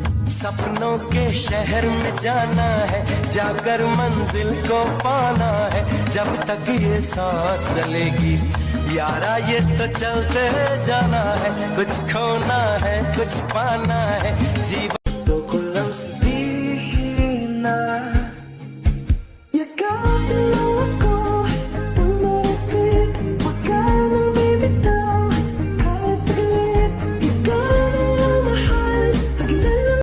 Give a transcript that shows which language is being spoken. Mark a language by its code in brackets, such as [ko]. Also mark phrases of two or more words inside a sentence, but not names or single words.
[hi] सपनों के शहर में जाना है, जाकर मंजिल को पाना है। जब तक ये सांस चलेगी यारा ये तो चलते जाना है। कुछ खोना है कुछ पाना है, जीवन [tl] gusto ko lang sabihin na yakapin mo ako ng malapit. Huwag ka nang bibitaw kahit saglit. Ikaw na ang mahal pag inalaman.